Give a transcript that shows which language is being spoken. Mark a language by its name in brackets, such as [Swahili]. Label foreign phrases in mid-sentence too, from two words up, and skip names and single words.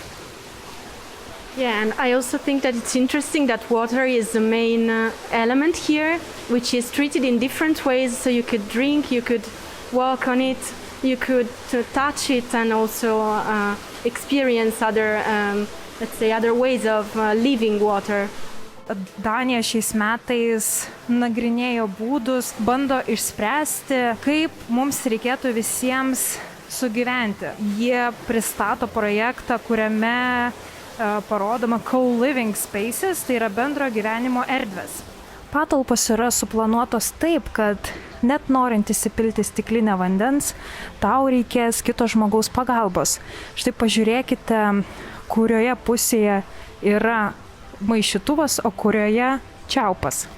[English] Yeah, and I also think that it's interesting that water is the main element here, which is treated in different ways. So you could drink, you could walk on it, you could touch it, and also experience other, let's say, other ways of living water. [Lithuanian] Danija šiais metais nagrinėjo būdus, bando išspręsti, kaip mums reikėtų visiems sugyventi. Jie pristato projektą, kuriame parodoma [English] co-living spaces, [Lithuanian] tai yra bendro gyvenimo erdvės. Patalpos yra suplanuotos taip, kad net norint įsipilti stiklinę vandens, tau reikės kito žmogaus pagalbos. Štai pažiūrėkite, kurioje pusėje yra maišytuvas, o kurioje čiaupas.